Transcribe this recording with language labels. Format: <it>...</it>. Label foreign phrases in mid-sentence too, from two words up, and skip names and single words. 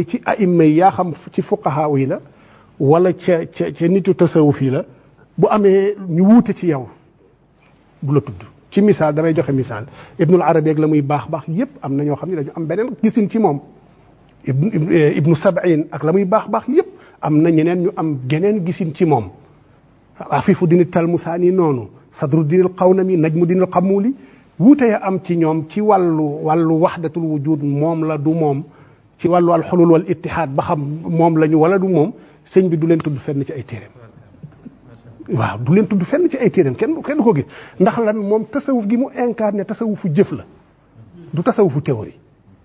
<wo>ci aïma yi yaa xam ci fuqahaa yi la wala ca nitu tasawuf yi la bu amee ñu wuute ci yow bu la tudd ci misaal damay joxe misaal ibnul arabi ak la muy baax yépp am na ñoo xam ne dañu am beneen gisin ci moom ibnu sab'in ak la muy baax yépp am na ñeneen ñu am geneen gisin ci moom afifu dini talmusaani noonu sadru dinil qawnami najmu dinil xamuli wuute ya am ci ñoom ci wàllu</wo> <ar>وحدة الوجود</ar> <wo>moom la du moom ci wàllu</wo> <ar>الحلول والاتحاد</ar> <wo>ba xam moom lañu wala du moom sëñ bi du leen tudd fenn ci ay téeréem waaw du leen tudd fenn ci ay téeréem kenn du ko gis ndax lan moom tasawuf gi mu incarné tasawufu jëf la du tasawufu théorie</wo>